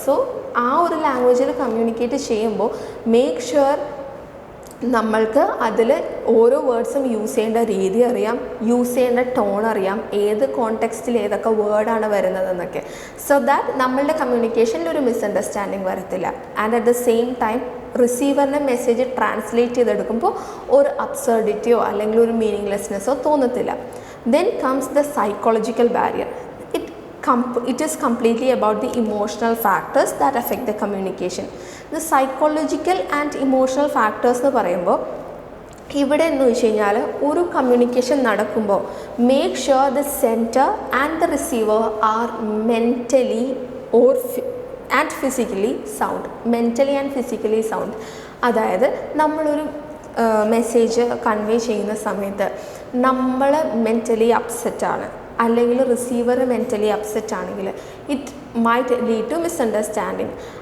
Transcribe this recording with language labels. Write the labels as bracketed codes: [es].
[ml] So ആ ഒരു ലാംഗ്വേജിൽ കമ്മ്യൂണിക്കേറ്റ് ചെയ്യുമ്പോൾ മേക്ക് ഷുവർ നമ്മൾക്ക് അതിൽ ഓരോ വേർഡ്സും യൂസ് ചെയ്യേണ്ട രീതി അറിയാം, യൂസ് ചെയ്യേണ്ട ടോൺ അറിയാം, ഏത് കോണ്ടെക്സ്റ്റിൽ ഏതൊക്കെ വേർഡാണ് വരുന്നതെന്നൊക്കെ. [en] so that [ml] നമ്മളുടെ കമ്മ്യൂണിക്കേഷനിൽ ഒരു മിസ്അണ്ടർസ്റ്റാൻഡിങ് വരത്തില്ല. [en] and at the same time [ml] റിസീവറിൻ്റെ message translate ചെയ്തെടുക്കുമ്പോൾ ഒരു അബ്സർഡിറ്റിയോ അല്ലെങ്കിൽ ഒരു മീനിങ്ലെസ്നെസ്സോ തോന്നത്തില്ല. [en] Then comes the psychological barrier. It is completely about the emotional factors that affect the communication. The psychological and emotional factors [ml] എന്ന് പറയുമ്പോൾ ഇവിടെ എന്ന് വെച്ച് കഴിഞ്ഞാൽ ഒരു കമ്മ്യൂണിക്കേഷൻ നടക്കുമ്പോൾ [en] Make sure the sender and the receiver are mentally or and physically sound. [ml] Mentally and physically sound, അതായത് നമ്മളൊരു മെസ്സേജ് കൺവേ ചെയ്യുന്ന സമയത്ത് നമ്മൾ മെൻ്റലി അപ്സെറ്റാണ് അല്ലെങ്കിൽ റിസീവർ മെൻ്റലി അപ്സെറ്റ് ആണെങ്കിൽ [en] It might lead to misunderstanding.